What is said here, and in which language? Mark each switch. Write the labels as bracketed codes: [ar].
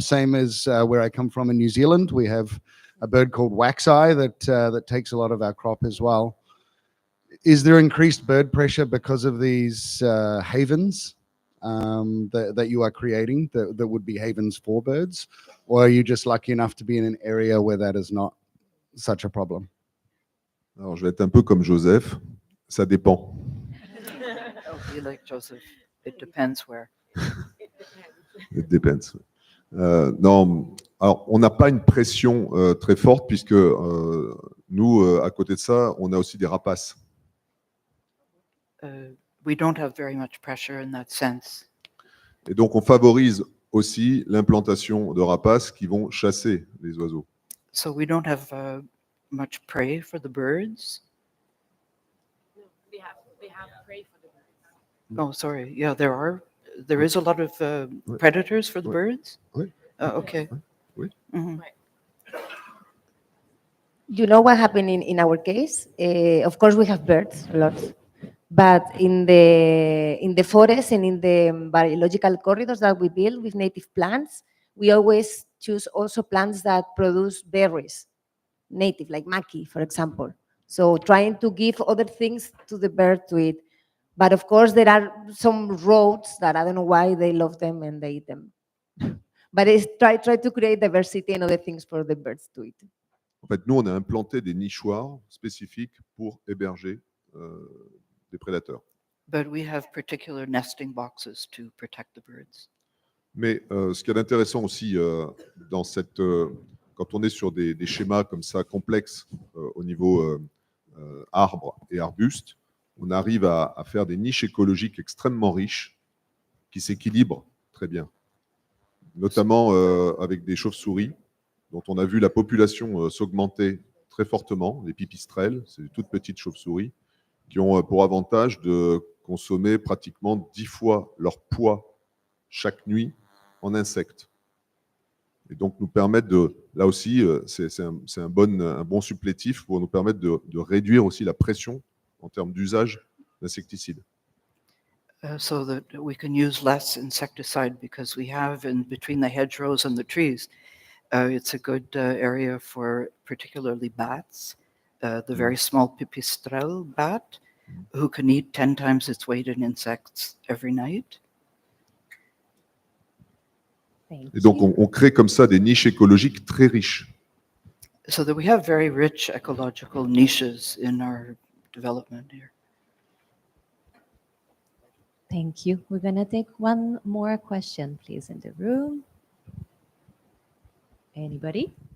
[en] Same as where I come from in New Zealand. We have a bird called wax-eye that takes a lot of our crop as well. Is there increased bird pressure because of these havens that you are creating that would be havens for birds? Or are you just lucky enough to be in an area where that is not such a problem? [fr] Alors, je vais être un peu comme Joseph. Ça dépend. [en] Oh, be like Joseph. It depends where. It depends. [fr] Non, alors on n'a pas une pression très forte puisque nous, à côté de ça, on a aussi des rapaces. [en] We don't have very much pressure in that sense. [fr] Et donc, on favorise aussi l'implantation de rapaces qui vont chasser les oiseaux. [en] So we don't have much prey for the birds. No, they have prey for the birds. Oh, sorry. Yeah, there is a lot of predators for the birds. [fr] Oui. [en] Okay. [fr] Oui. Mhm. [en] You know what happened in our case? Of course, we have birds, a lot. But in the forest and in the biological corridors that we build with native plants, we always choose also plants that produce berries, native, like maqui, for example. So trying to give other things to the bird to eat. But of course, there are some roads that I don't know why they love them and they eat them. But it's try to create diversity and other things for the birds to eat. [fr] En fait, nous, on a implanté des nichoirs spécifiques pour héberger des prédateurs. [en] But we have particular nesting boxes to protect the birds. [fr] Mais ce qu'il y a d'intéressant aussi dans cette, quand on est sur des schémas comme ça complexes au niveau arbres et arbustes, on arrive à faire des niches écologiques extrêmement riches qui s'équilibrent très bien, notamment avec des chauves-souris dont on a vu la population s'augmenter très fortement, les pipistrelles, c'est des toutes petites chauves-souris, qui ont pour avantage de consommer pratiquement 10 fois leur poids chaque nuit en insectes. Et donc nous permettre de, là aussi, c'est un bon supplétif pour nous permettre de réduire aussi la pression en termes d'usage d'insecticides. [en] So that we can use less insecticide because we have in between the hedgerows and the trees, it's a good area for particularly bats, the very small pipistrelle bat, who can eat 10 times its weight in insects every night. [fr] Et donc on crée comme ça des niches écologiques très riches. [en] So that we have very rich ecological niches in our development here. Thank you. We're going to take one more question, please, in the room. Anybody?